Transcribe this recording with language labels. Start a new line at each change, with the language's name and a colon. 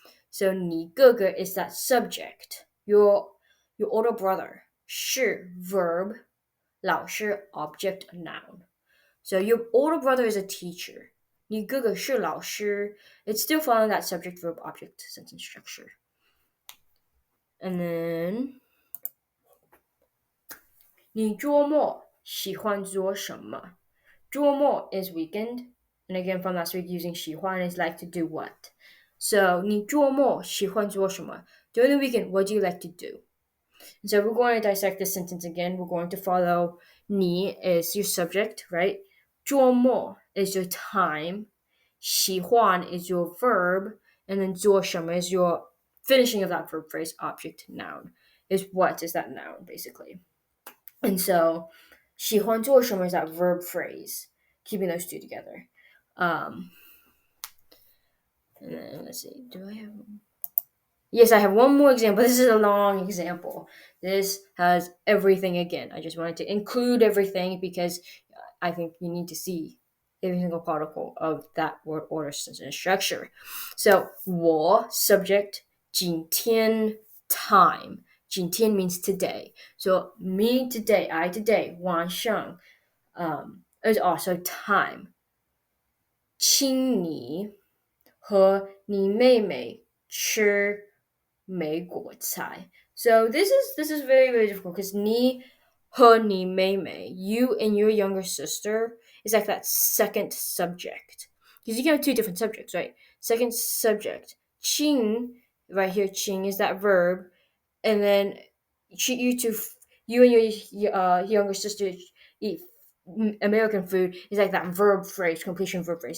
English: So
Chinese: 你哥哥
English: is that subject. Your older brother. 是 verb. 老师 object noun. So your older brother is a teacher.
Chinese: 你哥哥是老师.
English: It's still following that subject verb object sentence structure. And then
Chinese: 你周末喜欢做什么？
English: 周末 is weekend. And again, from last week, using 喜欢 is like to do what. So
Chinese: 你周末喜欢做什么？
English: During the weekend, what do you like to do? And so we're going to dissect this sentence again. We're going to follow 你 is your subject, right? 周末 is your time. 喜欢 is your verb. And then 做什么 is your finishing of that verb phrase, object noun. Is what is that noun, basically. And so 喜欢做什么 is that verb phrase, keeping those two together. And then let's see, do I have one? Yes, I have one more example. This is a long example. This has everything again. I just wanted to include everything because I think you need to see every single particle of that word order sentence structure. So 我 subject 今天 time. 今天 means today. So me today, I today, 晚上 is also time.
Chinese: 请你和你妹妹吃美国菜.
English: So this is very very difficult because
Chinese: 你和你妹妹,
English: you and your younger sister, is like that second subject. Because you can have two different subjects, right? Second subject. 请 right here, 请 is that verb, and then you and your younger sister eat American food is like that verb phrase, completion verb phrase.